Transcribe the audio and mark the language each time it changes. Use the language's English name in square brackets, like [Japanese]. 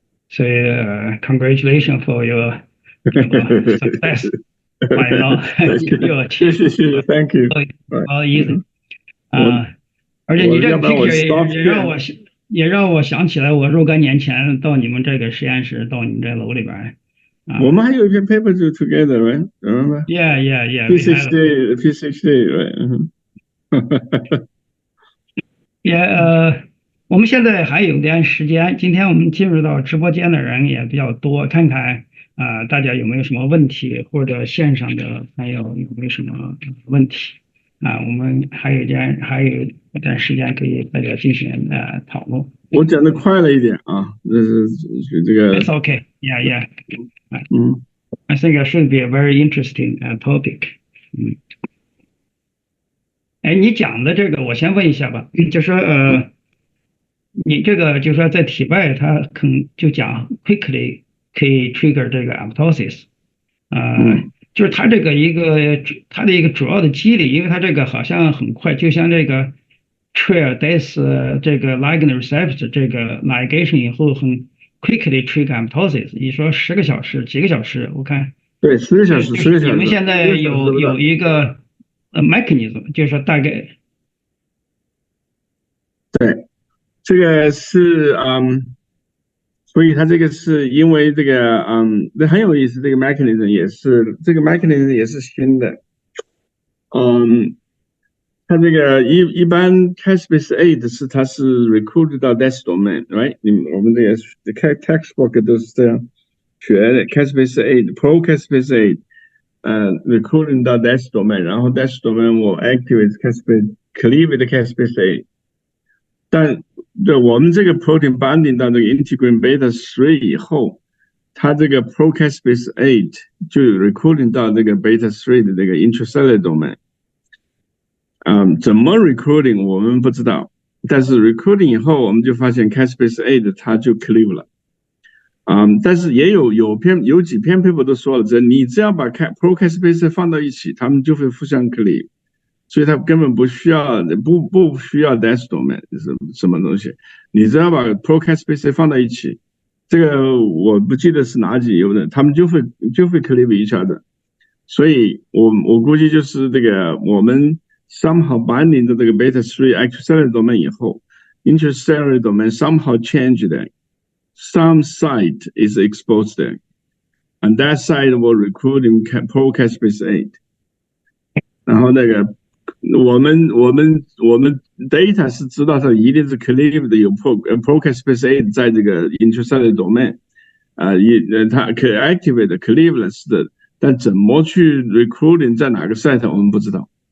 [Chinese] 所以 [English] congratulations for your success. By now, your achievement. Thank you. All easy. [Chinese] 而且你这个 picture 也让我想起来，我若干年前到你们这个实验室，到你们这楼里边。我们还有一篇 [English] paper together, right? Remember? Yeah. P60, right? Yeah. [Chinese] 我们现在还有点时间，今天我们进入到直播间的人也比较多，看看大家有没有什么问题，或者线上的朋友有没有什么问题我们还有一点时间可以大家进行讨论。我讲的快了一点这是这个。 [English] It's okay. Yeah. I think it should be a very interesting topic. [Chinese] 你讲的这个，我先问一下吧，就说你这个就说在体外，它可能就讲 quickly 可以 trigger 这个 apoptosis，就是它这个它的一个主要的机理，因为它这个好像很快，就像这个 [English] trigger this [Chinese] 这个 ligand receptor 这个 ligation 以后很 quickly trigger apoptosis，你说10个小时、几个小时，我看对，十个小时，就是你们现在十个小时有不到。一个mechanism，就是说大概对，这个是所以它这个是因为这个那很有意思，这个 mechanism 也是新的。嗯，它这个一般 caspase-8 它是 recruited 到 death domain，right？我们这个textbook 都是这样学的，caspase-8 pro caspase-8 recruiting 到 death domain，然后 death domain 我 activate caspase cleavage caspase-8。但对我们这个 protein binding 到这个 integrin beta 3以后，它这个 procaspase-8 就 recruiting 到这个 beta 3的这个 intracellular domain。怎么 recruiting 我们不知道，但是 recruiting 以后我们就发现 caspase-8 它就 cleave 了。但是也有几篇 paper 都说了，你只要把 procaspase 放到一起，它们就会互相 cleave。所以它根本不需要death domain 是什么东西，你只要把 procaspase 放到一起，这个我不记得是哪几优的，他们就会 [English] cleave each other。 [Chinese] 所以我估计就是这个我们 somehow binding 的这个 beta 3 extracellular domain 以后 [English] intracellular domain somehow changed that some site is exposed there and that site will recruit in procaspase-8。 [Chinese] 然后那个我们 data 是知道它一定是 cleave 的，有 procaspase-8 在这个 intracellular domain，它可 activate cleave 了是的，但怎么去 recruiting 在哪个 site 我们不知道。